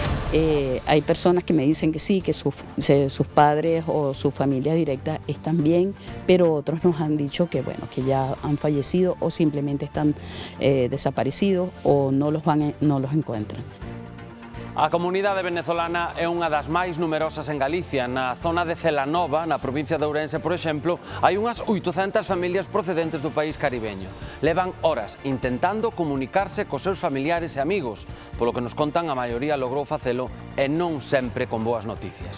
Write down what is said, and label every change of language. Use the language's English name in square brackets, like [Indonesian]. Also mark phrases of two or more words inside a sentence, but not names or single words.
[Spanish] Hay personas que me dicen que sí, que sus padres o su familia directa están bien, pero otros nos han dicho que, bueno, que ya han fallecido o simplemente están desaparecidos o no los encuentran. [Galician] A comunidade venezolana é unha das máis numerosas en Galicia. Na zona de Celanova, na provincia de Ourense, por exemplo, hai unhas 800 familias procedentes do país caribeño. Levan horas intentando comunicarse cos seus familiares e amigos, polo que nos contan a maioría logrou facelo e non sempre con boas noticias.